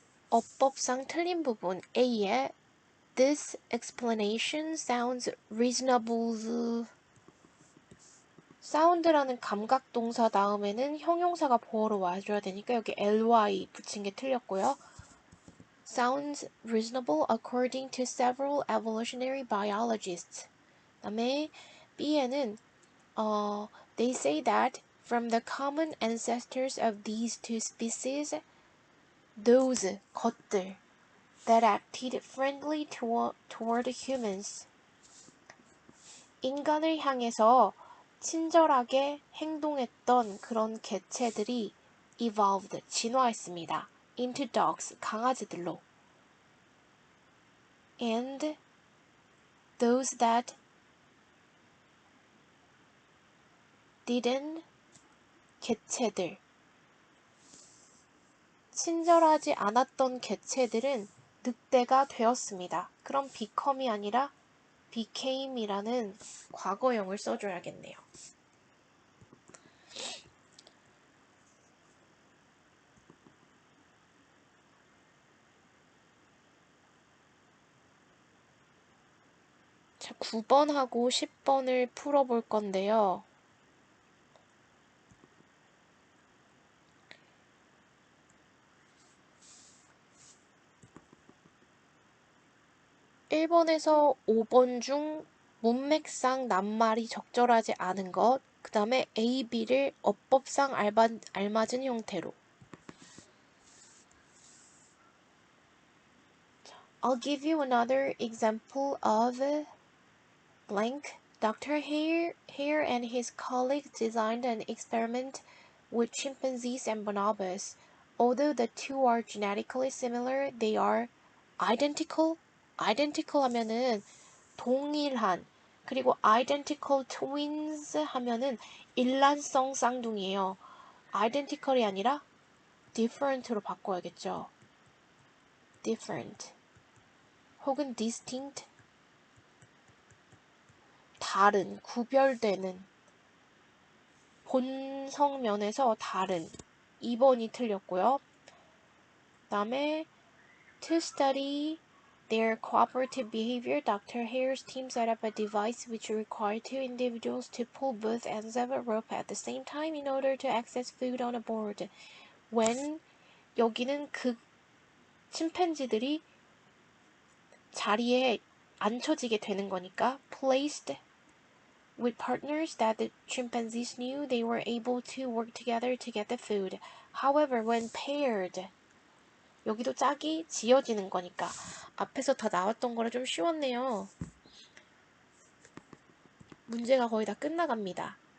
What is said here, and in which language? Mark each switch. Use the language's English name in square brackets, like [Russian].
[Korean] 어법상 틀린 부분 A에 [English] This explanation sounds reasonable. [Korean] 사운드라는 감각 동사 다음에는 형용사가 보어로 와줘야 되니까 여기 ly 붙인 게 틀렸고요. [English] Sounds reasonable according to several evolutionary biologists. [Korean] 그다음에 B에는 [English] They say that from the common ancestors of these two species, those [Korean] 것들 [English] that acted friendly toward humans. [Korean] 인간을 향해서 친절하게 행동했던 그런 개체들이 [English] evolved, [Korean] 진화했습니다. [English] into dogs, [Korean] 강아지들로. [English] And those that didn't, [Korean] 개체들. 친절하지 않았던 개체들은 늑대가 되었습니다. 그럼 become이 아니라 became이라는 과거형을 써줘야겠네요. 자, 9번하고 10번을 풀어볼 건데요. 1번에서 5번 중 문맥상 낱말이 적절하지 않은 것, 그 다음에 A, B를 어법상 알맞은 형태로. [English] I'll give you another example of blank. Dr. Hare and his colleagues designed an experiment with chimpanzees and bonobos. Although the two are genetically similar, they are identical. [Korean] identical 하면은 동일한. 그리고 identical twins 하면은 일란성 쌍둥이에요. identical이 아니라 different로 바꿔야겠죠. different. 혹은 distinct. 다른, 구별되는. 본성 면에서 다른. 2번이 틀렸고요. 그 다음에 [English] to study their cooperative behavior, Dr. Hare's team set up a device which required two individuals to pull both ends of a rope at the same time in order to access food on a board. When [Korean] 여기는 침팬지들이 자리에 앉혀지게 되는 거니까 [English] placed with partners that the chimpanzees knew they were able to work together to get the food. However, when paired, [Korean] 여기도 짝이 지어지는 거니까 앞에서 다 나왔던 거라 좀 쉬웠네요. 문제가 거의 다 끝나갑니다.